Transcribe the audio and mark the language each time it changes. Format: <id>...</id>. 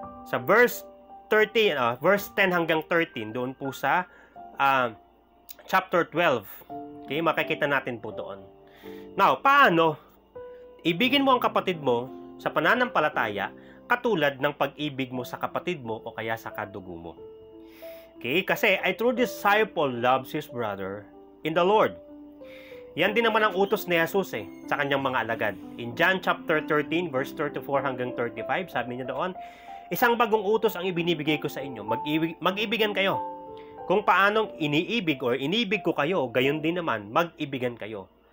<tl>Sa verse 10 hanggang 13, doon po sa chapter 12. Okay, makikita natin po doon. Now, paano ibigin mo ang kapatid mo sa pananampalataya katulad ng pag-ibig mo sa kapatid mo o kaya sa kadugo mo?</tl> <en>Okay, kasi a true disciple loves his brother in the Lord.</en> <tl>Yan din naman ang utos ni Jesus sa kanyang mga alagad. In John chapter 13, verse 34 hanggang 35, sabi niya doon, isang bagong utos ang ibinibigay ko sa inyo, mag-ibigan kayo. Kung paanong iniibig o inibig ko kayo, gayon din naman, mag-ibigan kayo.</tl>